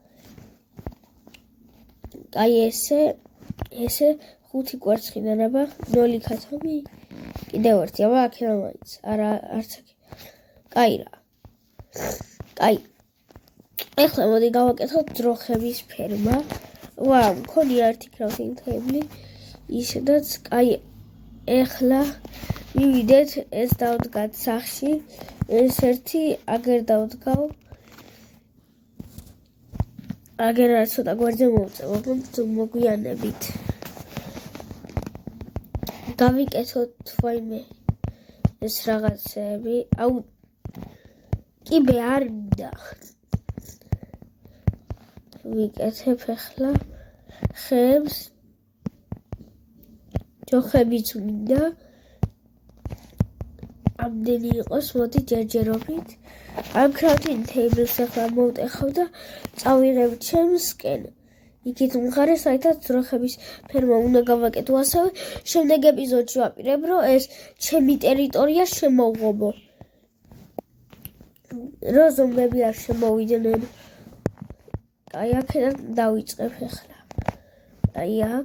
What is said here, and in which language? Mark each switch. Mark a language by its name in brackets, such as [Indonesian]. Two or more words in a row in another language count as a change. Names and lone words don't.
[Georgian] აი ესე 5 კვარცხიდან აბა 0 ქათამი კიდევ ერთი აბა აქედან მაინც არა არც აქ კაი რა კაი ეხლა მოდი გავაკეთოთ ძროხების ფერმა ვა მქონია ერთი [English] crafting table [Georgian] ისედაც კაი ეხლა მივიდეთ ეს დავდგათ სახში ეს ერთი აგერ დავდგავ აგერ რა ცოტა გვერდზე მოვწევ მოგვიანებით გავიკეთოთ ვაიმე ეს რაღაცები აუ კიბე არ მინდა ვიკეთებ ახლა ხეებს ჯოხებიც მინდა ამდენი იყოს მოდი ჯერჯერობით ამ [English] crafting tables [Georgian] ახლა მოვტეხავ და წავიღებ ჩემსკენ იქით მხარეს საერთოდ ძროხების ფერმა უნდა გავაკეთო ასევე შემდეგ ეპიზოდში ვაპირებ რომ ეს ჩემი ტერიტორია შემოვღობო რო ზომბები არ შემოვიდნენ აი აქედან დავიწყებ ახლა აი